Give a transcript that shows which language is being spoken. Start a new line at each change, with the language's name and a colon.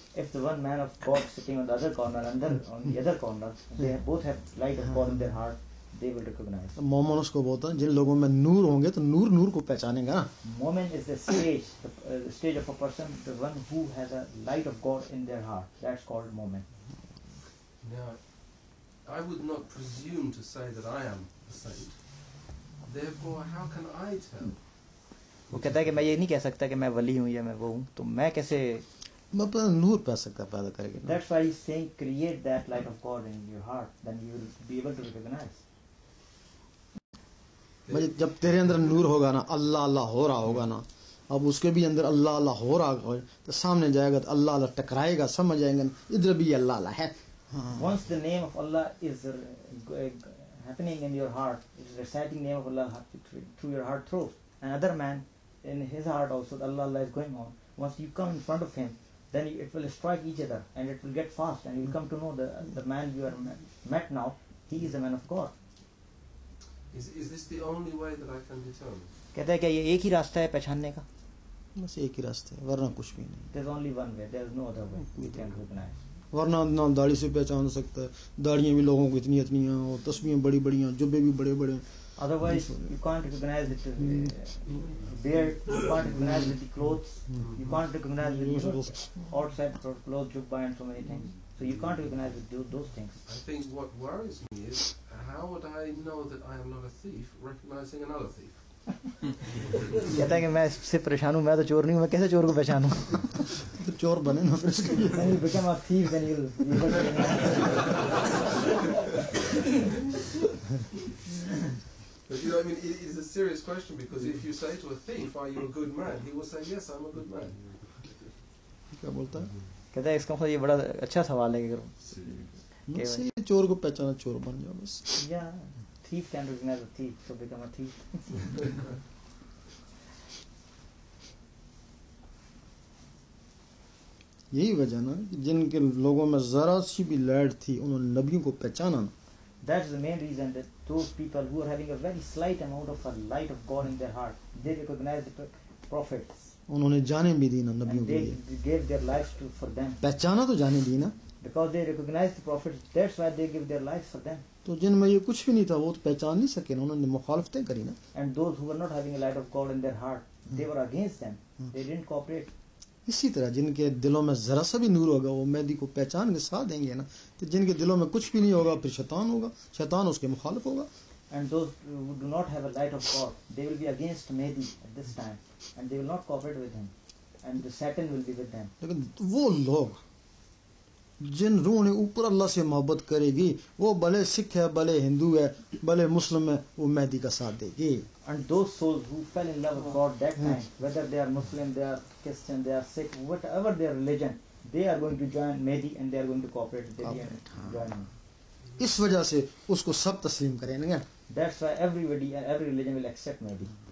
English: if the one man of God sitting on the other corner, on the other corner, they both have light of God in their heart, they will recognize.
Hindi: मोमन उसको बोलता है जिन लोगों में नूर होंगे तो नूर नूर को पहचानेगा ना.
English: Moment is the stage, the stage of a person, the one who has a light of God in their heart. That's called moment. Now, I would not presume to say that I am a saint. Therefore, how can I tell?
Hindi: वो कहता है कि मैं ये नहीं कह सकता कि मैं वली हूँ या मैं वो हूँ, तो मैं कैसे? मैं अपना नूर पैदा करेंगे.
English: That's why he's saying create that light of God in your heart, then you will be able to recognize.
Hindi: जब तेरे अंदर नूर होगा ना, अल्लाह अल्लाह हो रहा होगा ना, अब उसके भी अंदर अल्लाह अल्लाह हो रहा होगा तो सामने जाएगा तो अल्लाह अल्लाह टकराएगा, समझ जाएंगे इधर भी अल्लाह अल्लाह है.
English: Once the name of Allah is happening in your heart, is reciting name of Allah through your heart throat, another man in his heart also Allah Allah is going on. Once you come in front of him, then it will strike each other and it will get fast and you will come to know the man you are met now, he is a man of God. Is this the only way that I can determine?
Hindi: कहता है क्या ये एक ही रास्ता है पहचानने का? बस एक ही रास्ता है, वरना कुछ भी नहीं.
English: There is only one way, there is no other way we can recognize.
Hindi: वरना ना दाढ़ी से पहचान सकता है, दाढ़ियाँ भी लोगों को इतनी इतनी हैं और तस्बीहें बड़ी बड़ी हैं, जुब्बे भी बड़े बड़े.
English: Otherwise you can't recognize it. Beard, you can't recognize with the clothes. You can't recognize with outside clothes, jubba and so many things. So you can't recognize with those things. I think what worries me is how would I know that I am not a thief recognizing another thief?
Hindi: कहता है कि मैं इससे परेशान हूँ, मैं तो चोर नहीं हूँ, मैं कैसे चोर को पहचानूँ? तो चोर बने ना फिर इसके लिए.
English: When you become a thief, then you'll But I mean, it is a serious question, because if you say to a thief, "Are you a good man?" he will say, "Yes, I'm a good man."
Hindi: क्या बोलता है? कहता है इसका मतलब ये बड़ा अच्छा सवाल है बस ये चोर को पहचाना, चोर बन जाओ बस.
English: Yeah, thief can recognize a thief, so become a thief.
Hindi: यही वजह ना जिनके लोगों में जरा सी भी लाइट थी उन्होंने नबियों को पहचाना ना.
English: That's the main reason that those people who are having a very slight amount of a light of God in their heart, they recognize the prophets.
Hindi: उन्होंने जाने भी दी ना नबियों
English: And
Hindi: के लिए.
English: they gave their lives for them.
Hindi: पहचाना तो जाने दी ना.
English: Because they recognize the prophets, that's why they give their lives for them. तो जिनमें ये कुछ भी नहीं था वो तो पहचान नहीं सके ना, उन्होंने मुखालफतें करी ना. And those who were not having a light of God in their heart, they were against them. They didn't cooperate.
Hindi: इसी तरह जिनके दिलों में जरा सा भी नूर होगा वो मेहदी को पहचान के साथ देंगे ना. तो जिनके दिलों में कुछ भी नहीं होगा फिर शैतान होगा, शैतान उसके मुखालिफ होगा.
English: And those who do not have a light of God, they will be against Mehdi at this time, and they will not cooperate with him, and the Satan will be with them.
Hindi: लेकिन वो लोग जिन रूह ने ऊपर अल्लाह से मोहब्बत करेगी वो भले सिख है, भले हिंदू है, भले मुस्लिम है, वो मेहदी का साथ देगी.
English: And those souls who fell in love with God that time, whether they are Muslim, they are Christian, they are Sikh, whatever their religion, they are going to join Mehdi and they are going to cooperate with Mehdi and join him.
Hindi: इस वजह से उसको सब तस्लीम करेंगे.
English: That's why everybody and every religion will accept Mehdi.